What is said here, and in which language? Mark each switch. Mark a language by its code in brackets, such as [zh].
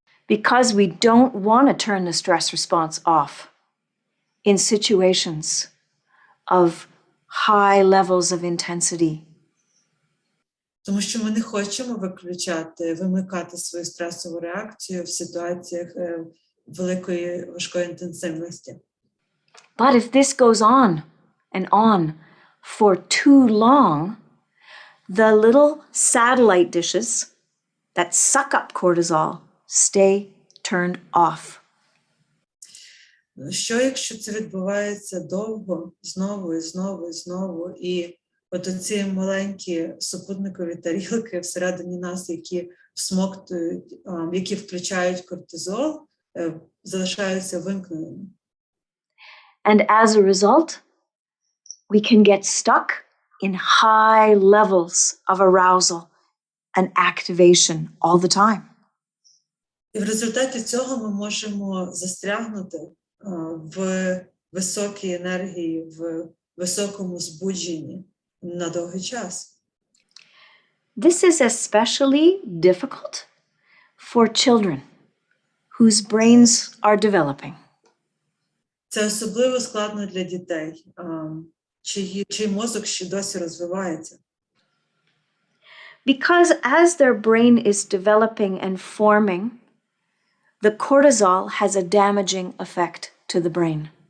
[en] Because we don't want to turn the stress response off in situations of high levels of intensity. [uk] Тому що ми не хочемо вимикати свою стресову реакцію в ситуаціях великої важкої інтенсивності. [en] But if this goes on and on for too long, the little satellite dishes that suck up cortisol stay turned off. [uk] Що якщо це відбувається довго, знову і знову і знову, і от оці маленькі супутникові тарілки всередині нас, які всмоктують, які включають кортизол, залишаються вимкненими. [en] And as a result, we can get stuck in high levels of arousal and activation all the time. [uk] І в результаті цього ми можемо застрягнути в високій енергії, в високому збудженні на довгий час. [en] This is especially difficult for children whose brains are developing. [uk] Це особливо складно для дітей, чий мозок ще досі розвивається. [en] Because as their brain is developing and forming, the cortisol has a damaging effect to the brain.